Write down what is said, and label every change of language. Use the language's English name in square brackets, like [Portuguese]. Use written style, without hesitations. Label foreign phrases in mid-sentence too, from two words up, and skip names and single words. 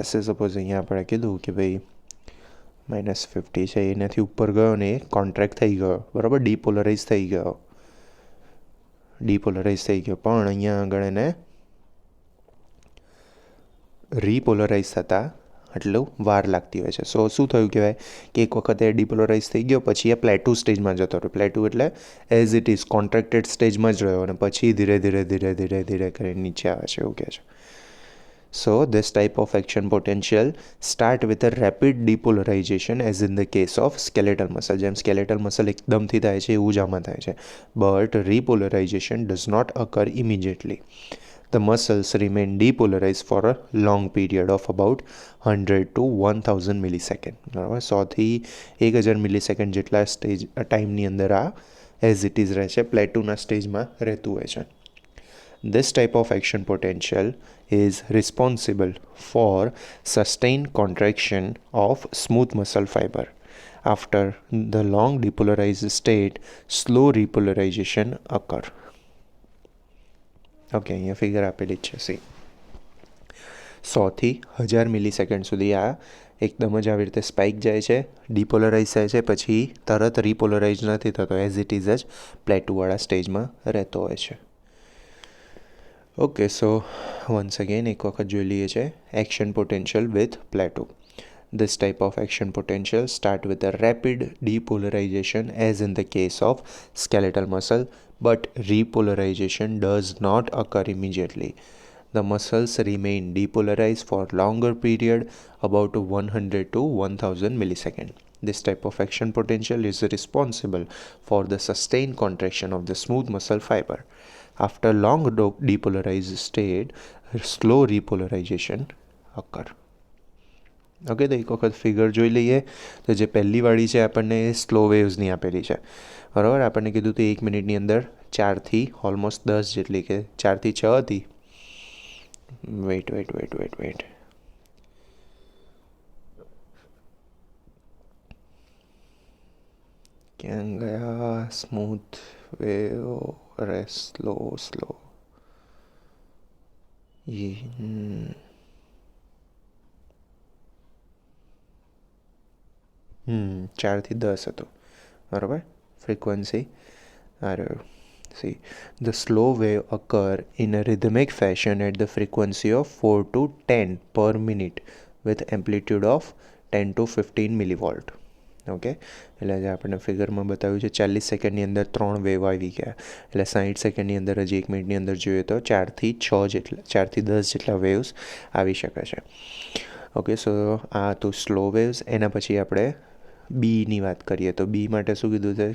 [Gujarati] સપોઝ અહીંયા આપણે કીધું કે ભાઈ -50 છે, એનાથી ઉપર ગયો ને એ કોન્ટ્રેક્ટ થઈ ગયો, બરાબર, ડીપોલરાઇઝ થઈ ગયો, પણ અહીંયા આગળ એને રીપોલરાઇઝ થતાં આટલું વાર લાગતી હોય છે. સો શું થયું કહેવાય કે એક વખત એ ડીપોલરાઇઝ થઈ ગયો, પછી એ પ્લેટુ સ્ટેજમાં જતો રહ્યો. પ્લેટુ એટલે [English] as it is contracted [Gujarati] સ્ટેજમાં જ રહ્યો, અને પછી ધીરે ધીરે ધીરે ધીરે ધીરે કરીને નીચે આવે છે, એવું કહે છે. [English] સો this type of action potential start with a rapid depolarization as in the case of skeletal muscle. [Gujarati] જેમ [English] skeletal muscle [Gujarati] એકદમથી થાય છે એવું જ આમાં થાય છે. [English] But repolarization does not occur immediately. The muscles remain depolarized for a long period of about 100 to 1000 મિલીસેકન્ડ, બરાબર. [Gujarati] 100થી 1000 મિલીસેકન્ડ જેટલા ટાઈમની અંદર આ [English] as it is [Gujarati] રહે છે, પ્લેટુના સ્ટેજમાં રહેતું હોય છે. [English] This type of action potential is responsible for sustained contraction of smooth muscle fiber. After the long depolarized state, slow repolarization occur. [Gujarati] ઓકે, અહીંયા ફિગર આપેલી જ છે. 100થી 1000 મિલીસેકન્ડ સુધી આ એકદમ જ આવી રીતે સ્પાઇક જાય છે, ડીપોલરાઇઝ થાય છે, પછી તરત રીપોલરાઇઝ નથી થતો, [English] as it is [Gujarati] જ પ્લેટુવાળા સ્ટેજમાં રહેતો હોય છે. [English] okay, so once again [Gujarati] એક વખત જોઈ લઈએ છે [English] action potential with plateau. This type of action potential start with a rapid depolarization as in the case of skeletal muscle, but repolarization does not occur immediately. The muscles remain depolarized for longer period, about 100 to 1000 millisecond. This type of action potential is responsible for the sustained contraction of the smooth muscle fiber. After long depolarized state, slow repolarization occur. [Gujarati] ઓકે, તો એક વખત ફિગર જોઈ લઈએ તો જે પહેલીવાળી છે આપણને [English] slow wavesની [Gujarati] આપેલી છે, બરાબર. આપણને કીધું હતું 1 મિનિટની અંદર 4થી ઓલમોસ્ટ 10 જેટલી, કે 4થી 6 હતી. વેઇટ ક્યાં ગયા [English] smooth wave? [Gujarati] અરે સ્લો 4થી 10 હતો, બરાબર. ફ્રીક્વન્સી આ રહ્યો. [English] See, the slow wave occur in a rhythmic fashion at the frequency of 4 to 10 per minute with amplitude of 10 to 15 millivolt. [Gujarati] ઓકે, એટલે જે આપણને ફિગરમાં બતાવ્યું છે 40 સેકન્ડની અંદર 3 વેવ આવી ગયા, એટલે 60 સેકન્ડની અંદર હજી 1 મિનિટની અંદર જોઈએ તો 4થી 10 જેટલા વેવ્સ આવી શકે છે. ઓકે, સો આ તો [English] slow waves. [Gujarati] એના પછી આપણે બીની વાત કરીએ તો બી માટે શું કીધું છે?